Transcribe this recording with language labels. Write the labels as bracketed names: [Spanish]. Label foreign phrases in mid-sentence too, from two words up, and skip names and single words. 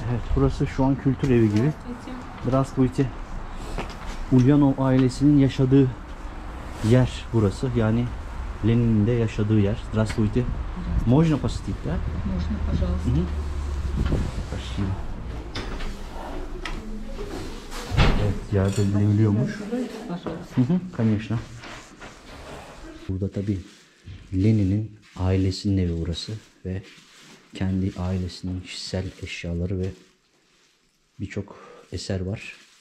[Turkish] Burası şu an kültür evi gibi. [Russian] Здравствуйте. [Turkish] Ulyanov ailesinin yaşadığı yer burası. Yani Lenin'in de yaşadığı yer. [Russian] Здравствуйте. Можно посетить, да? Можно, пожалуйста. Hı hı. Спасибо. [Turkish] Evet, ziyaret edilebiliyormuş. [Russian] Пожалуйста. Hı hı, конечно. [Turkish] Burada tabii Lenin'in ailesinin evi burası ve kendi ailesinin kişisel eşyaları ve birçok eser var.